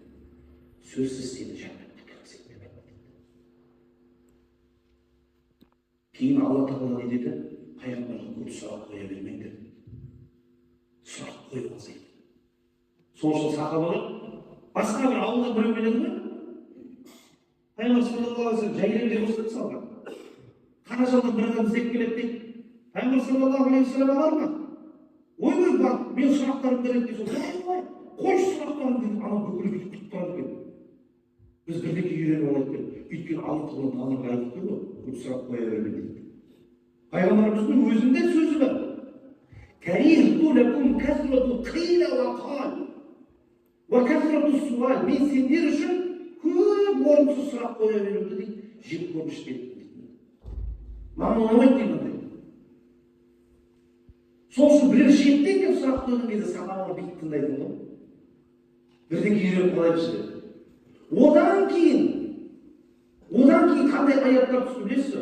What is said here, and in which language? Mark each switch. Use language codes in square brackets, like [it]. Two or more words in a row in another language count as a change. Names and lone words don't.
[kk] Сөзсіз сені жәннатқа кіргізеді деп айтты дейді. Кейін Алла Тағала не деді? Пайғамбарға көп сұрақ қоя бермеңдер. Сұрақ қойып азайды. Сол үшін сахабалар басқа бір ауылда біреу келеді ме? Пайғамбар [ar] صلى الله عليه وسلم [kk] жайлап деп осылай салған. Қара жолдан бір адам іздеп келеді дейді. Пайғамбар [ar] صلى الله عليه وسلم [kk] бар ма? Ой, бар, мен сұрақтарым береді дейсің. Қойшы сұрақтарым дейді, анау бүкіл бүйтіп күтіп тұрады екен. Біз бірдеңе үйреніп алайық деп. Өйткені Алла Тағала маған айтты ғой, көп сұрақ қоя берме дейді. Пайғамбарымыздың өзінде сөзі бар. [ar] كرهت لكم كثرة قيل وقال وكثرة السؤال. [kk] Мен сендер үшін көп орынсыз сұрақ қоя беруді дейді, жек көріш дейді. Маған ұнамайды дейді. Сол үшін бірер шеттен келіп сұрақ қойған кезде сахабалар бүйтіп тыңдайтын ғой. Бірдеңе үйреніп қалайықшы деп. Одан кейін қандай аяттар түсті білесіз?